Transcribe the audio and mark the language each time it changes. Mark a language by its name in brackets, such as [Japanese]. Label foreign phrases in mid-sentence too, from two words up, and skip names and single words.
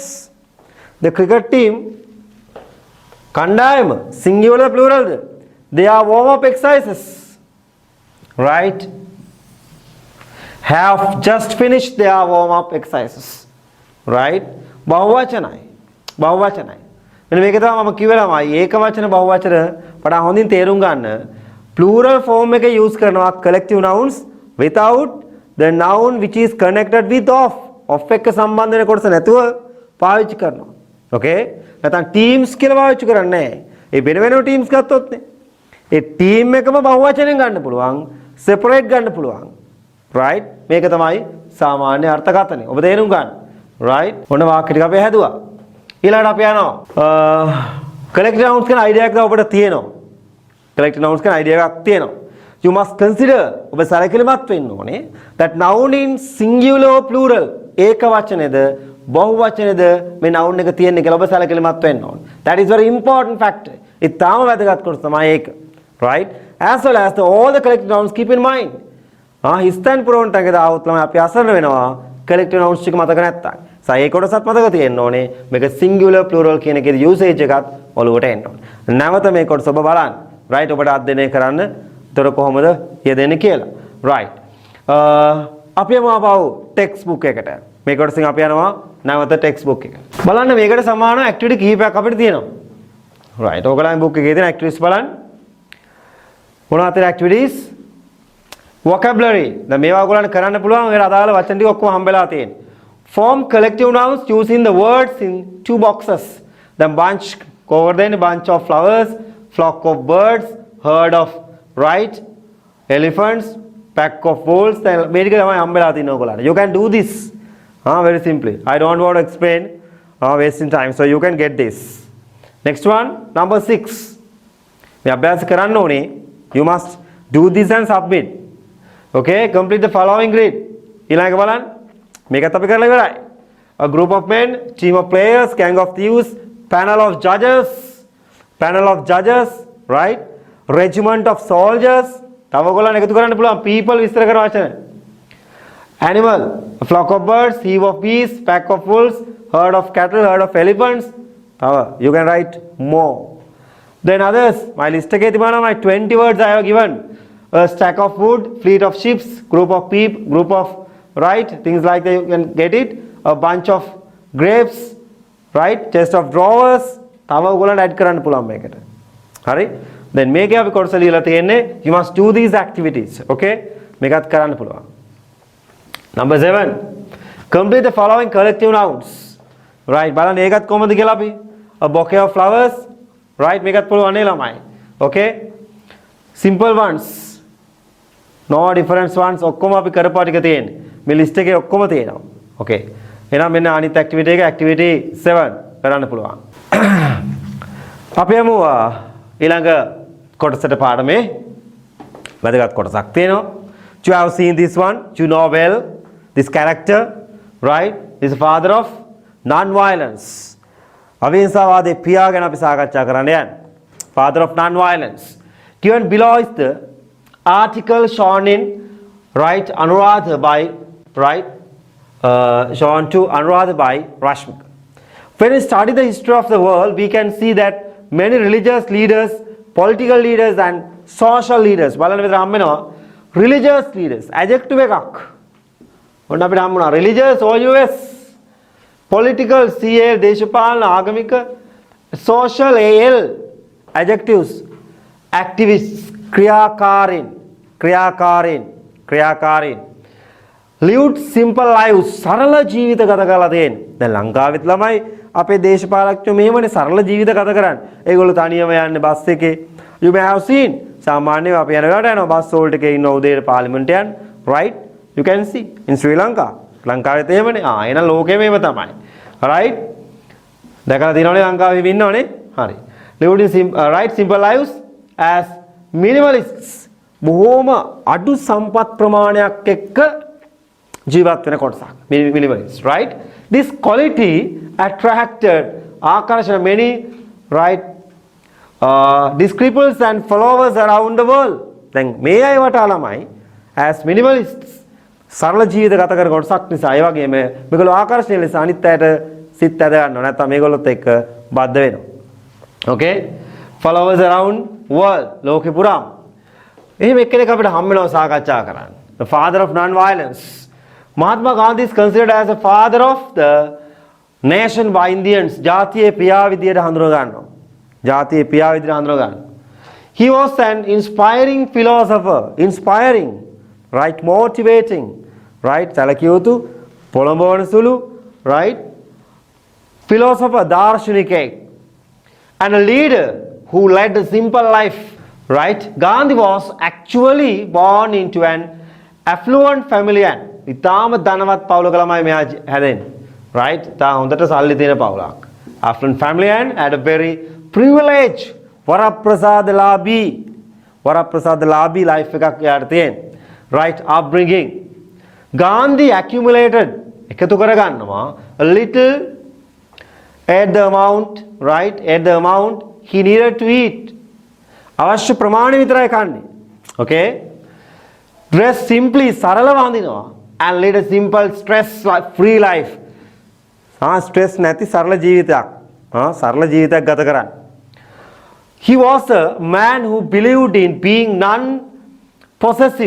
[English] the cricket team කණ්ඩායම singular plural ද their warm up exercises right have just finished their warm up exercises. [Sinhala] right බහුවචනයි මෙන්න මේක තමයි මම කිව්වේ ළමයි ඒක වචන බහුවචන වඩා හොඳින් තේරුම් ගන්න [English] plural form [Sinhala] එක use කරනවා [English] collective nouns without the noun which is connected with of [Sinhala] එක සම්බන්ධ වෙන කොටස නැතුව පාවිච්චි කරනවා. okay නැත්නම් teams කියලා පාවිච්චි කරන්නේ නැහැ. ඒ වෙන වෙනම teams ගත්තොත් නේ ඒ team එකම බහුවචනෙන් ගන්න පුළුවන් separate ගන්න පුළුවන්. right මේක තමයි සාමාන්‍ය අර්ථකථනය. ඔබ තේරුම් ගන්න. right ඔන්න වාක්‍ය ටික අපි හැදුවා. ඊළඟට අපි යනවා [English] collective nouns [Sinhala] කියන idea එකක් ඔබට තියෙනවා. [English] collective nouns [Sinhala] කියන idea එකක් තියෙනවා. [English] you must consider [Sinhala] ඔබ සැලකිලිමත් වෙන්න ඕනේ [English] that noun in singular or plural [Sinhala] ඒක වචනේද බහුව වචනේද මේ noun එක තියෙන්නේ කියලා ඔබ සැලකිලිමත් වෙන්න ඕනේ. [English] that is very important factor. [Sinhala] ඒ තාම වැදගත් කොටස තමයි ඒක. [English] right as well as all the collective nouns keep in mind. [Sinhala] හිස්තන් පුරවන්න ටගද આવුත් ළමයි අපි අසරණ වෙනවා [English] collective nouns [Sinhala] ටික මතක නැත්තම්. ඒ කොටසත් මතක තියෙන්න ඕනේ. මේක [English] singular plural [Sinhala] කියන එකේ usage එකත් ඔලුවට එන්න ඕනේ. නැවත මේ කොටස ඔබ බලන්න. right ඔබට අධ්‍යයනය කරන්න. ඒතර කොහොමද යෙදෙන්නේ කියලා. right අපි යමු ආපහු [English] text book [Sinhala] එකට. මේ කොටසින් අපි යනවා නැවත [English] text book [Sinhala] එක. බලන්න මේකට සමාන activity කිහිපයක් අපිට තියෙනවා. right ඔයගොල්ලන්ගේ book එකේ තියෙන activities බලන්න. මොනවද activities? vocabulary. දැන් මේවා ඔයගොල්ලන්ට කරන්න පුළුවන්. ඒකට අදාළ වචන ටික ඔක්කොම හම්බෙලා තියෙන්නේ. [English] form collective nouns using the words in two boxes. then bunch cover then bunch of flowers, flock of birds, herd of right elephants, pack of wolves. [Sinhala] then මේ ටික තමයි හම්බෙලා තියෙන්නේ ඔයගොල්ලන්ට. [English] you can do this very simply. I don't want to explain wasting time, so you can get this. next one number 6 [Sinhala] මේ අභ්‍යාස කරන්න ඕනේ. [English] you must do this and submit. okay complete the following grid. [Sinhala] ඊළඟ බලන්න මේකත් අපි කරලා ඉවරයි. [English] a group of men, team of players, gang of thieves, panel of judges right regiment of soldiers. [Sinhala] තව ඔයගොල්ලන් එකතු කරන්න පුළුවන් people විස්තර කරන වචන. [English] animal, a flock of birds, heap of bees, pack of wolves, herd of cattle, herd of elephants. you can write more. Then others, my list [Sinhala] එකේ තිබුණා [English] my 20 words I have given. A stack of wood, fleet of ships, group of people, group of, right, things like that, you can get it. A bunch of grapes, right, chest of drawers. [Sinhala] තව ඔයගොල්ලන්ට add කරන්න පුළුවන් මේකට. හරි? Then මේකේ අපි කොටස ලියලා තියෙන්නේ [English] you must do these activities. Okay? [Sinhala] මේකත් කරන්න පුළුවන්. [English] Number 7. Complete the following collective nouns. Right, [Sinhala] බලන්න ඒකත් කොහොමද කියලා අපි. [English] A bouquet of flowers. Right, [Sinhala] මේකත් පුළුවන් නේ ළමයි. [English] Okay? Simple ones. No difference ones [Sinhala] ඔක්කොම අපි කරපුවා ටික තියෙන්නේ. මේ list එකේ ඔක්කොම තියෙනවා. Okay. එහෙනම් මෙන්න අනිත් activity එක activity 7 කරන්න පුළුවන්. අපි යමු ඊළඟ කොටසට පාඩමේ වැදගත් කොටසක් තියෙනවා. [English] You have seen this one, you know well this character, right? This is the father of non-violence. [Sinhala] අවිහිංසාවාදී පියා ගැන අපි සාකච්ඡා කරන්න යන්නේ. [English] Father of non-violence. Given below is the article shown in, right, Anuradha by, right, shown to Anuradha by Rashmika. When we study the history of the world, we can see that many religious leaders, political leaders and social leaders, [Sinhala] බලන්න විතර හම්බෙනවා [English] religious leaders, [Sinhala] adjective එකක්. ඔන්න අපිට හම්බුණා [English] religious OUS, political CL, [Sinhala] දේශපාලන ආගමික, [English] social AL, adjectives, activists, [Sinhala] ක්‍රියාකාරීන්. [English] lived simple lives, [Sinhala] සරල ජීවිත ගත කරලා තියෙන්නේ. දැන් ලංකාවෙත් ළමයි අපේ දේශපාලකයෝ මෙහෙමනේ සරල ජීවිත ගත කරන්නේ. ඒගොල්ලෝ තනියම යන්නේ බස් එකේ. [English] You may have seen. [Sinhala] සාමාන්‍යයෙන් අපි යන වෙලාවට යනවා බස් වලට එකේ ඉන්න උදේට පාර්ලිමේන්තයට යන්න. [English] Right? You can see in Sri Lanka. [Sinhala] ලංකාවෙත් එහෙමනේ. එහෙනම් ලෝකෙම එහෙම තමයි. Right? දැකලා තියෙනවනේ ලංකාවේ ඉන්නවනේ. හරි. [English] lived in simple lives as minimalists. [Sinhala] බොහෝම අඩු සම්පත් ප්‍රමාණයක් එක්ක ජීවත් වෙන කොටසක්. [English] Minimalists, right? This quality attracted ආකර්ෂණ many, right, disciples and followers around the world. [Sinhala] දැන් මේ අය වටා ළමයි [English] as minimalists [Sinhala] සරල ජීවිත ගත කරන කොටසක් නිසා ඒ වගේම මේගොල්ලෝ ආකර්ෂණීය ලෙස අනිත් අයට සිත් ඇද ගන්නවා. නැත්නම් මේගොල්ලොත් එක්ක බද්ධ වෙනවා. [English] Okay? Followers around world, [Sinhala] ලෝකෙ පුරාම. එහෙම එක්කෙනෙක් අපිට හම් වෙනවා සාකච්ඡා කරන්න. [English] The father of non-violence. Mahatma Gandhi is considered as a father of the nation by Indians. [Sinhala] ජාතියේ පියා විදියට හඳුනා ගන්නවා. ජාතියේ පියා විදියට හඳුනා ගන්නවා. [English] He was an inspiring philosopher. Inspiring, right? Motivating, right? [Sinhala] සැලකියයුතු, පොළඹවන සුළු, [English] right? Philosopher, දාර්ශනිකයෙක්. And a leader who led a simple life. Right? Gandhi was actually born into an affluent family and [Sinhala] ඉතාම ධනවත් පවුලක ළමයි මෙයා හැදෙන්නේ. [English] Right? [Sinhala] තා හොඳට සල්ලි තියෙන පවුලක්. [English] Affluent family and had a very privileged වරප්‍රසාදලාභී life [Sinhala] එකක් යාට තියෙනවා. [English] Right? Upbringing. Gandhi accumulated [Sinhala] එකතු කරගන්නවා [English] a little at the amount, right? At the amount he needed to eat. [Sinhala] අවශ්‍ය ප්‍රමාණය විතරයි කන්නේ. Okay? [English] Dress simply, [Sinhala] සරලව අඳිනවා. [English] And lead a simple stress free life. [Sinhala] stress නැති සරල ජීවිතයක්. සරල ජීවිතයක් ගත කරන්න. [English] He was a man who believed in being non-possessive.